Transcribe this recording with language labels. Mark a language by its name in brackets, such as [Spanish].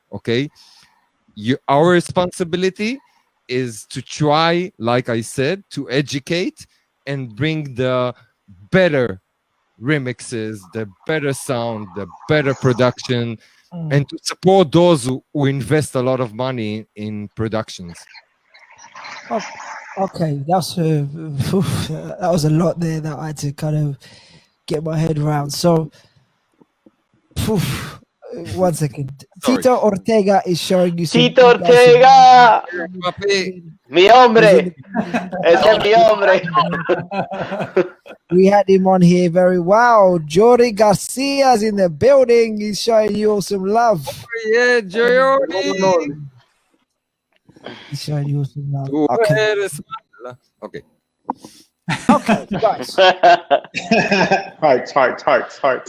[English] Okay, our responsibility is to try, like I said, to educate and bring the better remixes, the better sound, the better production, and to support those who invest a lot of money in productions. Okay, that was a lot there that I had to kind of get my head around. So, 1 second. Sorry. Tito Ortega is showing you some. [Spanish] Tito Ortega, mi hombre, ese es mi hombre. [English] We had him on here very well. Jordi Garcia's in the building. He's showing you all some love. Yeah, Jordi. He's showing you all some love. [Spanish] Tú [English] Okay. [Spanish] eres mala. Okay. [English] Okay, guys. Hearts.